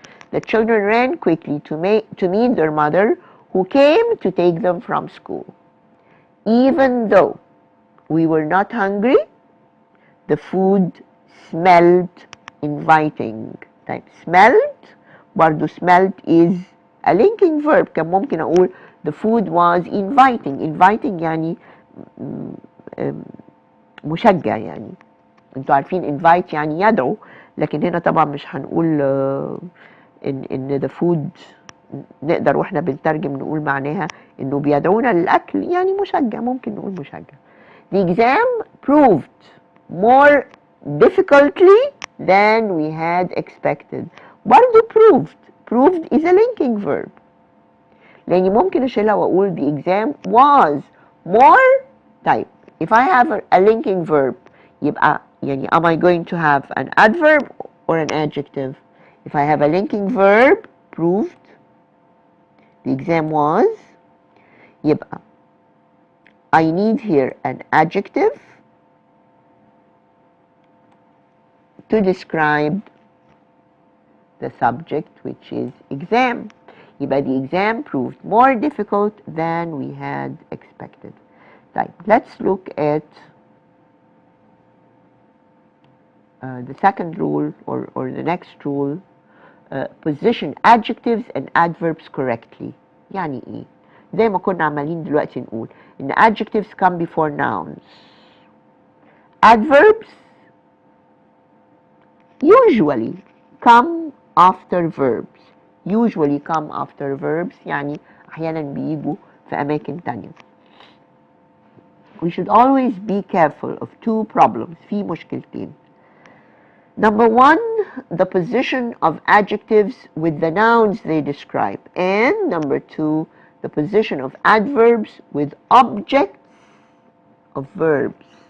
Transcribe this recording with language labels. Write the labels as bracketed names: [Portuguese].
[English] The children ran quickly to meet their mother, who came to take them from school. Even though we were not hungry, the food smelled inviting. طيب, smelled برضو smelled is a linking verb. [Arabic] كان ممكن أقول [English] the food was inviting. [Arabic] inviting يعني مشجع. يعني انتوا عارفين invite يعني يدعو, لكن هنا طبعا مش هنقول ان the food نقدر واحنا بنترجم نقول معناها انه بيدعونا للاكل, يعني مشجع. ممكن نقول مشجع. [English] The exam proved more difficultly than we had expected. برضو proved is a linking verb. [Arabic] لاني ممكن اشيلها واقول [English] the exam was more. طيب, if I have a linking verb يبقى يعني am I going to have an adverb or an adjective? If I have a linking verb, proved, the exam was, يبقى I need here an adjective to describe the subject, which is exam. يبقى the exam proved more difficult than we had expected. طيب, let's look at the second rule or the next rule. Position adjectives and adverbs correctly. [Arabic] يعني ايه؟ زي ما كنا عمالين دلوقتي نقول ان [English] adjectives come before nouns. Adverbs usually come after verbs. Usually come after verbs [Arabic] يعني احيانا بيجوا في اماكن تانية. [English] We should always be careful of two problems. [Arabic] في مشكلتين. [English] Number 1, the position of adjectives with the nouns they describe. And number 2, the position of adverbs with objects of verbs.